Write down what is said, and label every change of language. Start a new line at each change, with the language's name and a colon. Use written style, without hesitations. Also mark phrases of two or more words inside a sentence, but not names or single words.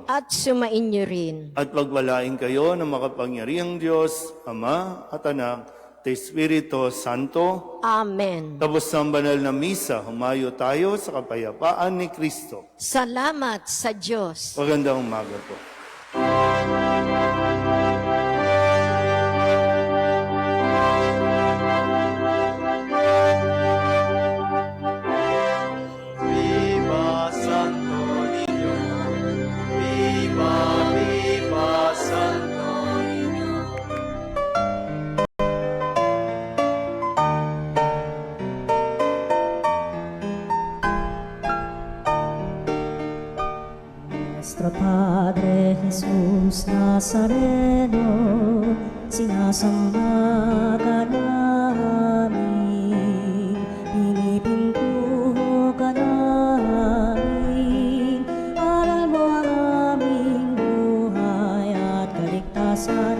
Filipino: At sumainyo rin. At pagpalain kayo ng makapangyarihang Diyos, Ama at Anak, at Espiritu Santo. Amen. Tapos ng banal na misa, humayo tayo sa kapayapaan ni Kristo. Salamat sa Diyos. Magandang umaga po.
Spanish: Viva Santo Niño, viva, viva Santo Niño.
Filipino: Nuestro Padre Jesús Nazareno, sinasamba ka namin, pinipintuho ka namin, aral mo ang aming buhay at kaligtasan.